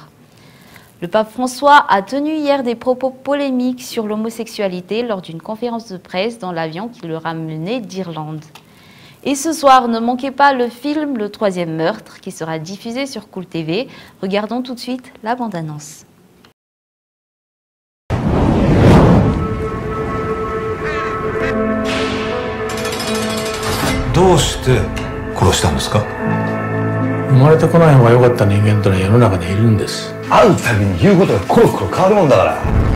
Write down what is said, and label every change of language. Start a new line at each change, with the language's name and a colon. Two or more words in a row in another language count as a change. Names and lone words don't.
French: Le pape François a tenu hier des propos polémiques sur l'homosexualité lors d'une conférence de presse dans l'avion qui le ramenait d'Irlande. Et ce soir, ne manquez pas le film Le Troisième Meurtre qui sera diffusé sur Cool TV. Regardons tout de suite la bande-annonce.
Japanese: どうして殺したんですか？生まれてこない方が良かった人間というのは世の中にいるんです。会うたびに言うことがコロコロ変わるもんだから。